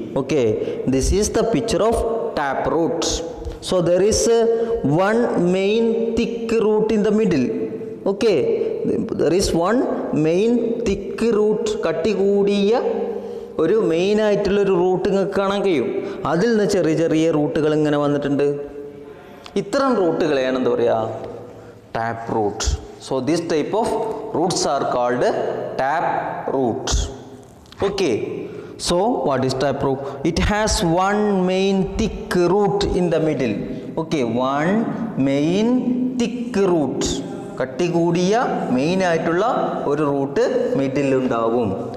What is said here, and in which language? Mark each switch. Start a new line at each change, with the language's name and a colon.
English: Okay, this is the picture of tap root. So there is one main thick root in the middle. Okay, there is one main thick root,
Malayalam: കട്ടി കൂടിയ ഒരു main ആയിട്ടുള്ളൊരു root നിങ്ങൾക്ക് കാണാൻ കഴിയും. അതിൽ നിന്ന് ചെറിയ ചെറിയ റൂട്ടുകൾ ഇങ്ങനെ വന്നിട്ടുണ്ട്. ഇത്തരം റൂട്ടുകളെയാണ് എന്താ പറയുക? Tap root.
English: So this type of roots are called tap root. Okay, so what is tap root? It has one main thick root in the middle. Okay, one main thick root,
Malayalam: കട്ടി കൂടിയ main ആയിട്ടുള്ള ഒരു root middle ഉണ്ടാവും.